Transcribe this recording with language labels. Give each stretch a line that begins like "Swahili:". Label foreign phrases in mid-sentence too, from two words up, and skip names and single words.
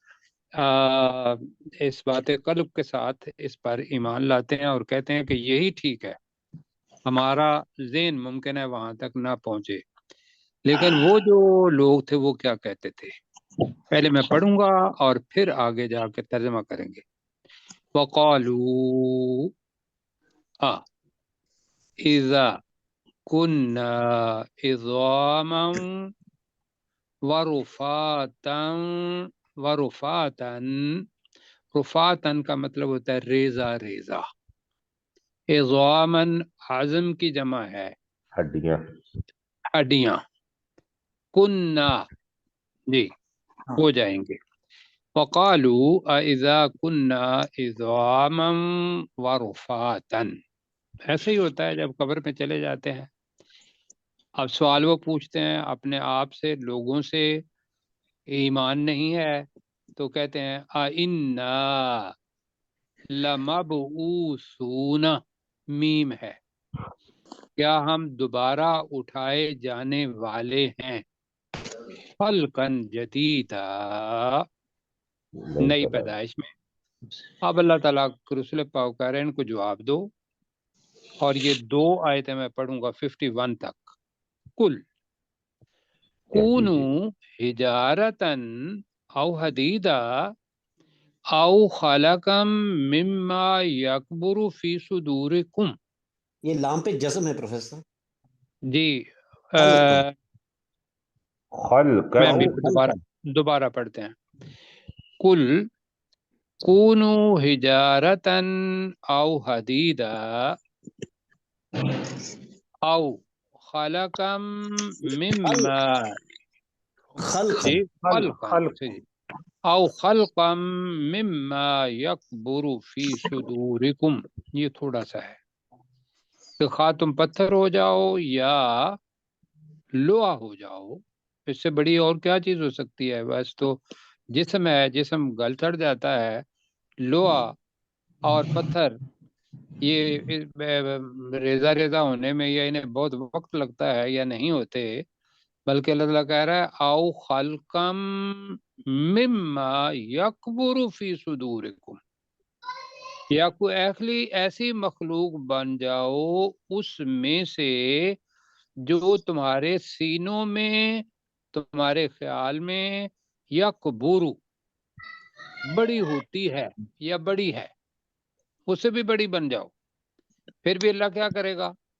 Urdu: اس بات قلب کے ساتھ اس پر ایمان لاتے ہیں اور کہتے ہیں کہ یہی ٹھیک ہے، ہمارا ذہن ممکن ہے وہاں تک نہ پہنچے۔ لیکن وہ جو لوگ تھے وہ کیا کہتے تھے، پہلے میں پڑھوں گا اور پھر آگے جا کے ترجمہ کریں گے۔
Arabic: وَقَالُوا اِذَا كُنَّا عِظَامًا وَرُفَاتًا،
Urdu: رفاتن کا مطلب ہوتا ہے ریزہ ریزہ، عظامً عظم کی جمع ہے، ہڈیاں، ہڈیاں، کنّا جی ہو جائیں گے۔
Arabic: وقالوا اذا كنا عظاما ورفاتا،
Urdu: ایسے ہی ہوتا ہے جب قبر میں چلے جاتے ہیں، اب سوال وہ پوچھتے ہیں اپنے آپ سے، لوگوں سے، ایمان نہیں ہے تو کہتے ہیں اِنَّا لَمَبْعُوثُونَ، میم ہے، کیا ہم دوبارہ اٹھائے جانے والے ہیں،
Arabic: خلقن جدیدا،
Urdu: نئی پیدائش میں۔ اب اللہ تعالیٰ کے رسول پاک کہہ رہے ہیں ان کو جواب دو، اور یہ 2 آیتیں میں پڑھوں گا 51 تک۔
Arabic: کل کونو حجارتن او حدیدا او خلقم مما یکبر فی صدورکم۔
Urdu: یہ لام پہ جزم ہے پروفیسر۔ جی
Arabic: خلق
Urdu: میں ابھی دوبارہ پڑھتے ہیں۔
Arabic: کل کونو حجارتن او حدیدا او خلقم مما خلق جی خلق او خلقم مما یکبر فی صدورکم،
Urdu: یہ تھوڑا سا ہے کہ خواہ تم پتھر ہو جاؤ یا لوہا ہو جاؤ، اس سے بڑی اور کیا چیز ہو سکتی ہے؟ بس تو جسم ہے، جسم گل چڑھ جاتا ہے، لوہا اور پتھر یہ ریزہ ریزہ ہونے میں یا انہیں بہت وقت لگتا ہے یا نہیں ہوتے، بلکہ اللہ تعالیٰ کہہ رہا ہے
Arabic: او خلقم مما یکبر فی صدورکم،
Urdu: یا کوئی ایسی مخلوق بن جاؤ اس میں سے جو تمہارے سینوں میں، تمہارے خیال میں یکبر بڑی ہوتی ہے یا بڑی ہے، اس سے بھی بڑی بن جاؤ، پھر بھی اللہ کیا کرے گا؟